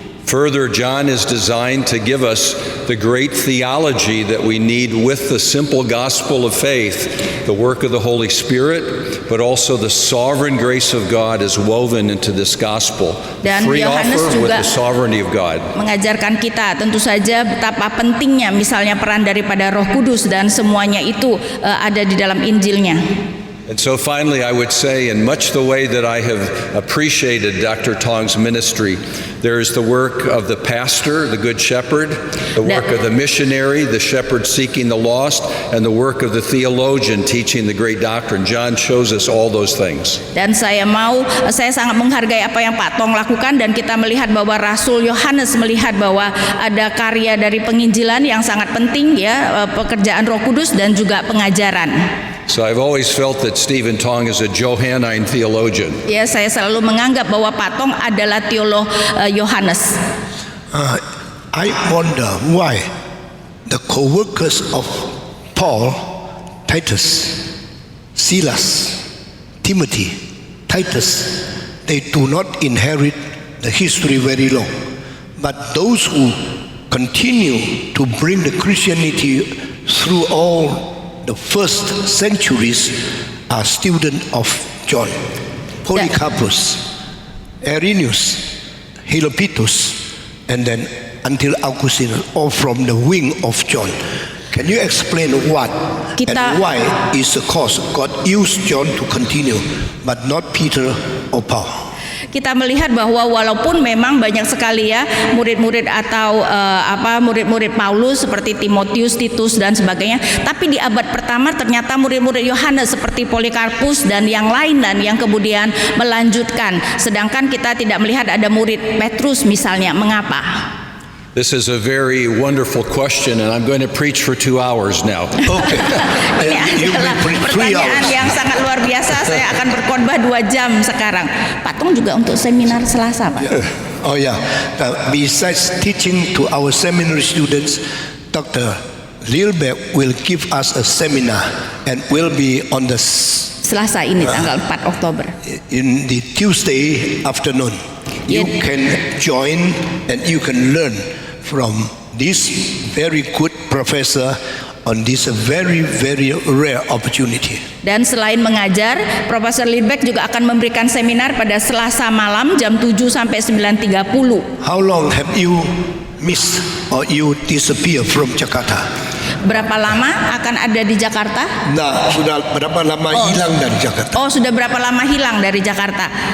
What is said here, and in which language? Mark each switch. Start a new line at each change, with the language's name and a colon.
English: Further, John is designed to give us the great theology that we need with the simple gospel of faith, the work of the Holy Spirit, but also the sovereign grace of God is woven into this gospel.
Indonesian: Dan
English: Free
Indonesian: Yohanes
English: offer with
Indonesian: juga
English: the sovereignty of God.
Indonesian: mengajarkan kita tentu saja betapa pentingnya misalnya peran daripada Roh Kudus, dan semuanya itu ada di dalam Injilnya.
English: And so finally, I would say, in much the way that I have appreciated Dr. Tong's ministry, there is the work of the pastor, the good shepherd, the work of the missionary, the shepherd seeking the lost, and the work of the theologian teaching the great doctrine. John shows us all those things.
Indonesian: Dan saya sangat menghargai apa yang Pak Tong lakukan, dan kita melihat bahwa Rasul Yohanes melihat bahwa ada karya dari penginjilan yang sangat penting, ya, pekerjaan Roh Kudus dan juga pengajaran.
English: So I've always felt that Stephen Tong is a Johannine theologian.
Indonesian: Ya, saya selalu menganggap bahwa Pak Tong adalah teolog Yohanes.
English: I wonder why the co-workers of Paul, Titus, Silas, Timothy, Titus, they do not inherit the history very long. But those who continue to bring the Christianity through all the first centuries are students of John. Polycarpus, Irenaeus, Helopatus, and then until Augustine, all from the wing of John. Can you explain what and why is the cause God used John to continue, but not Peter or Paul?
Indonesian: Kita melihat bahwa walaupun memang banyak sekali, ya, murid-murid atau murid-murid Paulus seperti Timotius, Titus dan sebagainya, tapi di abad pertama ternyata murid-murid Yohanes seperti Polycarpus dan yang lain dan yang kemudian melanjutkan. Sedangkan kita tidak melihat ada murid Petrus misalnya. Mengapa?
English: This is a very wonderful question, and I'm going to preach for 2 hours now. Okay.
Indonesian: Ini adalah pertanyaan yang sangat luar biasa. Saya akan berkhotbah 2 jam sekarang. Pak Tong juga untuk seminar Selasa, Pak.
English: Oh yeah. Besides teaching to our seminary students, Dr. Lilbeck will give us a seminar and will be on the
Indonesian: Selasa ini tanggal 4 Oktober.
English: In the Tuesday afternoon. You can join and you can learn from this very good professor on this very rare opportunity.
Indonesian: Dan selain mengajar, Profesor Lilbeck juga akan memberikan seminar pada Selasa malam jam 7 sampai 9.30.
English: How long have you missed or you disappear from Jakarta?
Indonesian: Berapa lama akan ada di Jakarta? Nah, sudah berapa lama hilang dari Jakarta? Oh, sudah berapa lama hilang dari Jakarta?